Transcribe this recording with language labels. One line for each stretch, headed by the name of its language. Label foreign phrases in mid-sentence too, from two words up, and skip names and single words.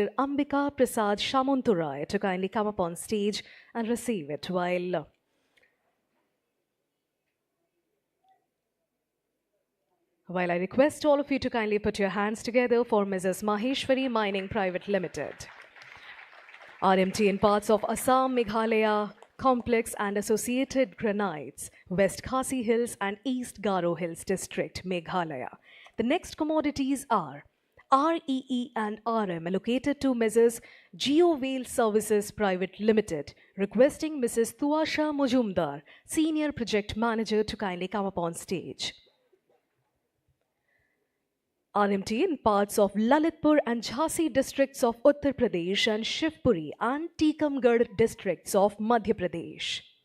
English: Ambika Prasad Shamunturai, to kindly come up on stage and receive it While I request all of you to kindly put your hands together for Mrs. Maheshwari Mining Private Limited. RMT in parts of Assam, Meghalaya, Complex and associated granites, West Khasi Hills and East Garo Hills District, Meghalaya. The next commodities are REE and RM allocated to Mrs. GeoVale Services Private Limited, requesting Mrs. Tuasha Mujumdar, Senior Project Manager, to kindly come up on stage. RMT in parts of Lalitpur and Jhansi districts of Uttar Pradesh and Shivpuri and Tikamgarh districts of Madhya Pradesh.